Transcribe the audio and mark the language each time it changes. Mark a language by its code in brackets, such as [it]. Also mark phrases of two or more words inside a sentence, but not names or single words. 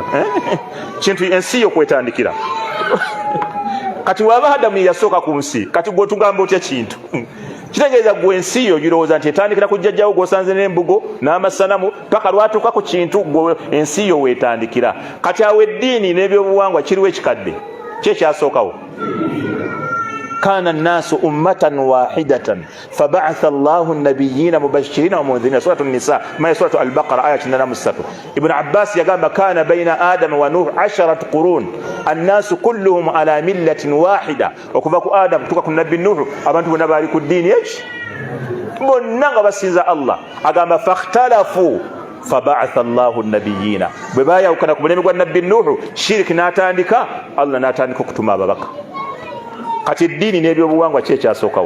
[lg] Kintu ensi yo kwetandikira. Kati waba Adamu yasooka ku nsi, kati gwe tugamba otya kintu? Kitegeeza gwe ensi yo girowooza nti etandikira ku jjajjawo gw'osanze n'embugo n'amasanamu paka lwatuuka ku kintu gwe ensi yo weetandikira. Kati awo eddiini n'ebyobuwangwa kiriwo ekikadde ki ekyasookawo? [ar] كان الناس أمة واحدة فبعث الله النبيين مبشرين ومنذرين. Suratu Nisa, suratu Al-Baqara aya 83. Ibn Abbas yagamba كان بين آدم ونوح 10 قرون الناس كلهم على ملة واحدة. [lg] Okuva ku Adam tuka ku Nabbi Nuh abantu bonna bali ku ddiini eki, bonna nga basinza Allah. [ar] Agamba فاختلفوا فبعث الله النبيين. [lg] Bwe bayawukana ku bulemi gwa Nabbi Nuh, shiriki n'atandika, Allah n'atandika okutuma ababaka. Kati eddiini n'ebyobuwangwa ki ekyasookawo?